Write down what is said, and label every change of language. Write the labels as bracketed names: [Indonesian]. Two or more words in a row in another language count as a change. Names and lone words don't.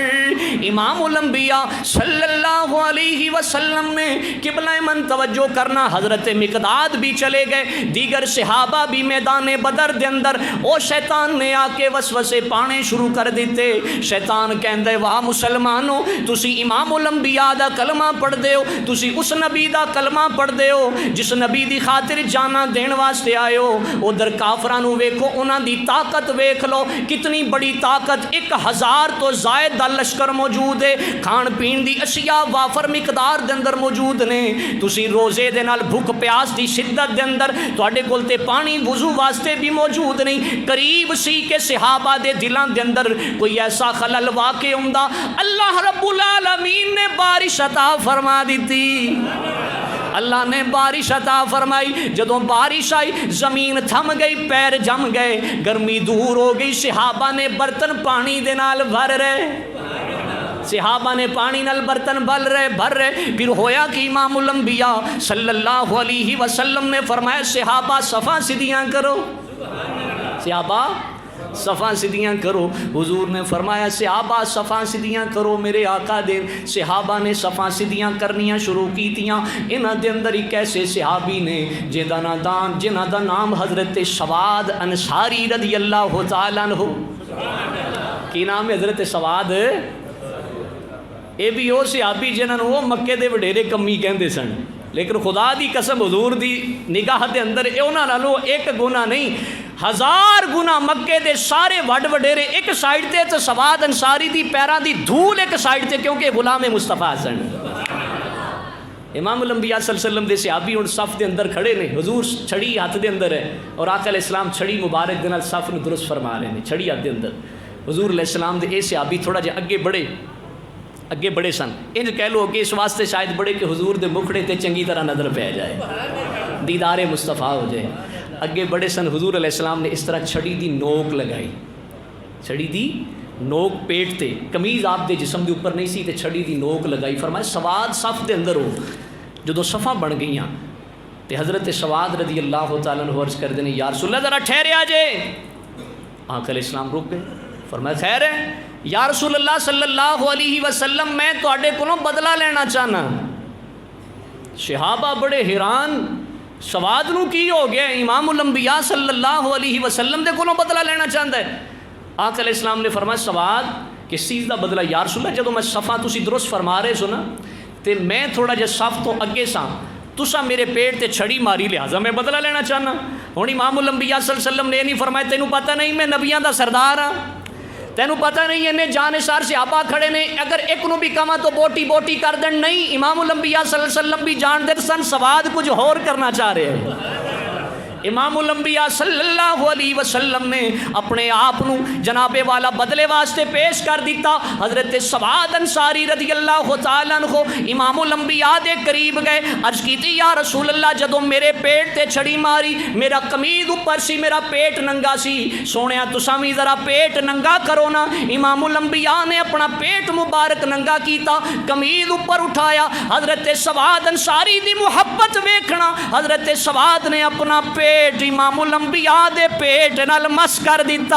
[Punjabi] امام الانبیاء [Arabic] صلی اللہ علیہ وسلم [Punjabi] نے قبلہ من توجہ کرنا، حضرت مقداد بھی چلے گئے، دیگر صحابہ بھی میدان بدر دے اندر، او شیطان نے آ کے وسوسے پانے شروع کر دیتے۔ شیطان کہندے واہ مسلمانوں تسی امام الانبیاء دا کلمہ پڑھ دے ہو، تسی اس نبی دا کلمہ پڑھ دے ہو جس نبی دی خاطر جانا دین واسطے آئے ہو، ادھر کافراں نو ویکھو، انہاں دی طاقت ویکھ لو، کتنی بڑی طاقت، 1000 تو زائد دا لشکر موجود ہے، کھان پین دی اشیاء وافر مقدار دے اندر موجود نے، تسی روزے دے نال بھوک پیاس دی شدت دے اندر تواڈے کول تے پانی وضو واسطے بھی موجود نہیں۔ قریب سی کہ صحابہ دے دلاں دے اندر کوئی ایسا خلل واقع ہوندا، اللہ رب العالمین نے بارش عطا فرما دیتی، اللہ نے بارش عطا فرمائی، جدوں بارش آئی زمین تھم گئی، پیر جم گئے، گرمی دور ہو گئی، صحابہ نے برتن پانی دے نال بھر رہے، صحابہ نے پانی نال برتن بھر رہے، پھر ہویا کہ امام الانبیاء [Arabic] صلی اللہ علیہ وسلم [Punjabi] نے فرمایا صحابہ صفاں سیدھیاں کرو، صحابہ صفاں سیدھیاں کرو۔ حضور نے فرمایا صحابہ صفاں سیدھیاں کرو، میرے آقا دے صحابہ نے صفاں سیدھیاں کرنیاں شروع کیتیاں۔ انہاں دے اندر ایک ایسے صحابی نے جنہاں دا نام حضرت سواد انصاری [Arabic] رضی اللہ تعالیٰ عنہ، [Punjabi] کی نام ہے حضرت سواد، اے بھی وہ صحابی جنہاں وہ مکے دے وڈیرے کمی کہندے سن، لیکن خدا دی قسم حضور دی نگاہ دے اندر انہاں نالوں ایک گناہ نہیں، 1000 گنا مکے دے سارے وڈ وڈیرے اک سائیڈ تے تو سواد انصاری دی پیراں دی دھول اک سائیڈ تے، کیونکہ غلام مصطفیٰ سن. امام الانبیاء [Arabic] صلى الله عليه وسلم [Punjabi] دے صحابی ہن صف دے اندر کھڑے نے، حضور چھڑی ہتھ دے اندر ہے اور آقا علیہ السلام چھڑی مبارک دے نال صف نوں درست فرما رہے نے، چھڑی ہتھ دے اندر. حضور علیہ السلام دے اے صحابی تھوڑا جیہا اگے بڑھے سن، اینج کہہ لو کہ اس واسطے شاید بڑھے کہ حضور دے مکھڑے تے چنگی طرح نظر پے جائے، دیدارِ مصطفیٰ ہو جائے. اگے بڑھے سن. حضور علیہ السلام نے اس طرح چھڑی دی نوک لگائی، چھڑی دی نوک پیٹ تے، قمیض آپ دے جسم دے اوپر نہیں سی تے چھڑی دی نوک لگائی. فرمایا سواد صف دے اندر ہو. [Urdu] جو صفا بن گئی تو حضرت سواد [Arabic] رضي الله تعالى عنه [Urdu] عرض کرتے ہیں, [Arabic] يا رسول الله [Punjabi] ذرا ٹھہریا جے. آقا علیہ السلام رک گئے۔ فرمایا خیر ہے [Arabic] يا رسول الله صلى الله عليه وسلم, [Punjabi] میں تہاڈے کولوں بدلہ لینا چاہنا. صحابہ بڑے حیران، سواد نوں کی ہو گیا، امام الانبیاء [Arabic] صلى الله عليه وسلم [Punjabi] دے کولوں بدلہ لینا چاہتا ہے. [Urdu] آقا علیہ السلام نے فرمایا سواد کس چیز کا بدلہ? [Arabic] يا رسول الله [Punjabi] جدوں میں صفا تسیں درست فرما رہے سو نا، تو میں تھوڑا جیہا صف تو اگے سا، تسا میرے پیٹ تے چھڑی ماری، لہٰذا میں بدلہ لینا چاہنا. ہن امام الانبیاء [Arabic] صلى الله عليه وسلم [Punjabi] نے نہیں فرمایا تینوں پتا نہیں میں نبیاں دا سردار ہاں، تینوں پتا نہیں انہیں جانثار صحابہ کھڑے نے، اگر اک نوں بھی کما تو بوٹی بوٹی کر دین. نہیں، امام الانبیاء [Arabic] صلى الله عليه وسلم [Punjabi] بھی جانتے سن سواد کجھ ہور کرنا چاہ رہے ہیں. امام الانبیاء [Arabic] صلى الله عليه وسلم [Punjabi] نے اپنے آپ نوں جنابِ والا بدلے واسطے پیش کر دتا. حضرت سواد انصاری [Arabic] رضي الله تعالى عنه [Punjabi] امام الانبیاء دے قریب گئے، عرض کیتی [Arabic] يا رسول الله [Punjabi] جدوں میرے پیٹ تے چھڑی ماری، میرا قمیض اوپر سی، میرا پیٹ ننگا سی، سونیا تساں بھی ذرا پیٹ ننگا کرو نا. امام الانبیاء نے اپنا پیٹ مبارک ننگا کیتا، قمیض اوپر اٹھایا. حضرت سواد انصاری دی محبت ویکھنا، حضرت سواد نے اپنا پیٹ امام الانبیاء دے پیٹ نال مس کر دتا.